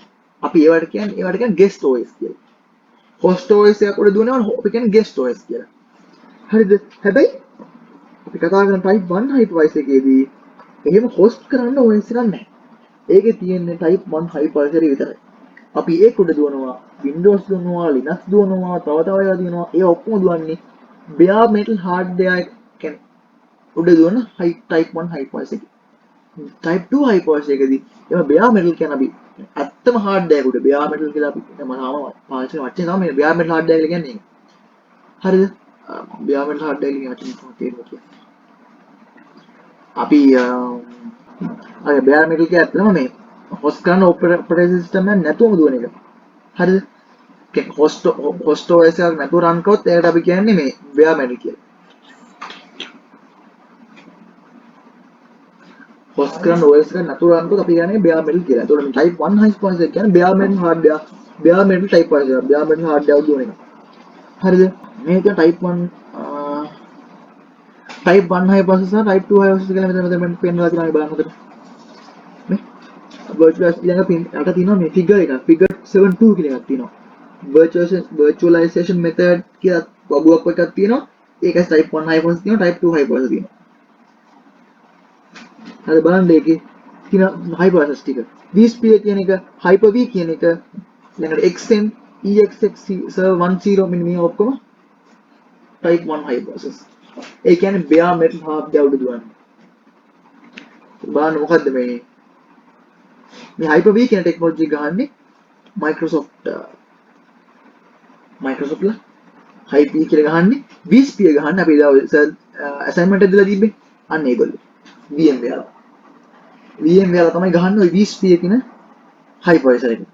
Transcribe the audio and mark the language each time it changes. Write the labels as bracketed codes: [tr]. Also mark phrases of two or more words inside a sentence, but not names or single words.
[si] අපි ඒවට කියන්නේ [en] guest OS [si] කියලා. [en] host OS [si] එකක් උඩ දුවනවා අපි කියන්නේ [en] guest OS [si] කියලා. හරිද? හැබැයි අපි කතා කරන [en] type 1 hypervisor [si] එකේදී එහෙම host කරන්න OS එකක් නැහැ. ඒකේ තියෙන්නේ [en] type 1 hypervisor [si] විතරයි. අපි ඒක උඩ දුවනවා Windows දුවනවා Linux දුවනවා තව ඒවා දිනනවා ඒ ඔක්කොම දුවන්නේ [en] bare metal hardware [si] කියන්නේ උඩ දුවන [en] type 1 hypervisor [si] එකේ. [en] type 2 hypervisor [si] එකේදී එම [en] bare metal [si] කියන අපි ඇත්තම hardware උඩ [en] bare metal [si] කියලා අපි පාවිච්චි කරන වචනේ තමයි [en] bare metal hardware [si] කියලා කියන්නේ. හරිද? [en] bare metal hardware [si] කියන වචනේ තේරුම අපි අර [en] bare metal [si] කිය ඇත්තම මේ host කරන [en] operating system [si] එක නැතුවම දුවන එක. හරිද? [en] host OS [si] එකක් නැතුව run කරොත් ඒකට අපි කියන්නේ මේ [en] bare metal [si] කියලා. host කරන OS එකක් නැතුව run කරොත් අපි කියන්නේ [en] bare metal [si] කියලා. ඒතකොට මේ [en] type 1 hypervisor [si] එක කියන්නේ [en] bare metal hardware, bare metal type visor, bare metal hardware [si] දුවන එක. හරිද? මේක [en] type 1 type 1 hypervisor type 2 hypervisor [si] කියලා මෙතන පෙන්නලා තියෙනවා බලන්න හොඳට. මේ virtualization ඊළඟ යට තියෙනවා මේ figure එකක්. figure 72 කියලා එකක් තියෙනවා. [en] virtualization method [si] කියලා බබුවක් එකක් තියෙනවා. ඒකයි [en] type 1 hypervisor [si] තියෙනවා, [en] type 2 hypervisor [si] තියෙනවා. හරි බලන්න ඒකේ තියෙන hypervisor ටික. vSphere කියන එක, Hyper-V කියන එක, ඊළඟට XM, EXX server 10 මෙන්න මේ ඔක්කොම [en] type 1 hypervisors. [si] ඒ කියන්නේ [en] bare metal hardware [si] උඩ දුවන්නේ. බලන්න මොකද්ද මේ Hyper-V කියන ටෙක්නොලොජි ගහන්නේ Microsoft ලා Hyper-V කියලා ගහන්නේ vSphere ගහන්නේ අපි දා assignment එක දීලා තිබ්බේ අන්න ඒගොල්ලෝ VMware තමයි ගහන්නේ ওই vSphere කියන hypervisor එක.